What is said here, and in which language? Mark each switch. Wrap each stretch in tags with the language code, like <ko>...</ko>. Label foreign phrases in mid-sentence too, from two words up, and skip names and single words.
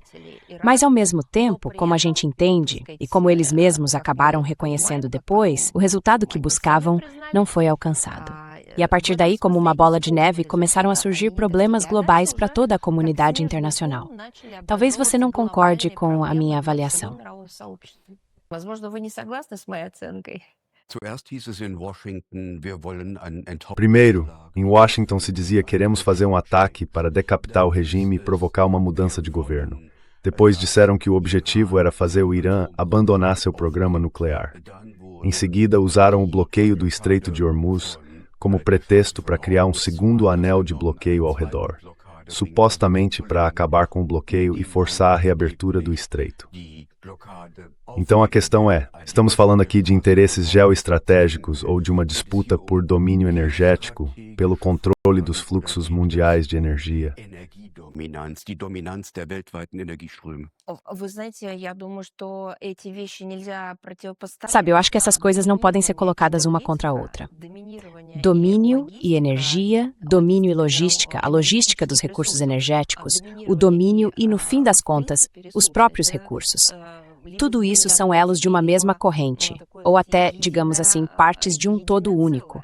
<pt>Mas, ao mesmo tempo, como a gente entende, e como eles mesmos acabaram reconhecendo depois, o resultado que buscavam não foi alcançado. E a partir daí, como uma bola de neve, começaram a surgir problemas globais para toda a comunidade internacional. Talvez você não concorde com a minha avaliação.</pt> <ru>Возможно, вы не согласны с моей оценкой.</ru> <de>Zuerst hieß es in Washington, wir wollen einen</de> <pt>Primeiro, em Washington se dizia queremos fazer um ataque para decapitar o regime e provocar uma mudança de governo. Depois disseram que o objetivo era fazer o Irã abandonar seu programa nuclear. Em seguida, usaram o bloqueio do Estreito de Hormuz como pretexto para criar um segundo anel de bloqueio ao redor, supostamente para acabar com o bloqueio e forçar a reabertura do estreito. Então a questão é, estamos falando aqui de interesses geoestratégicos ou de uma disputa por domínio energético, pelo controle dos fluxos mundiais de energia?</pt> <de>Energiedominanz, die Dominanz der weltweiten Energieströme.</de> <ru>Вы знаете, я думаю, что эти вещи нельзя противопоставить.</ru> <pt>Sabe, eu acho que essas coisas não podem ser colocadas uma contra a outra. Domínio e energia, domínio e logística, a logística dos recursos energéticos, o domínio e, no fim das contas, os próprios recursos. Tudo isso são elos de uma mesma corrente, ou até, digamos assim, partes de um todo único.</pt>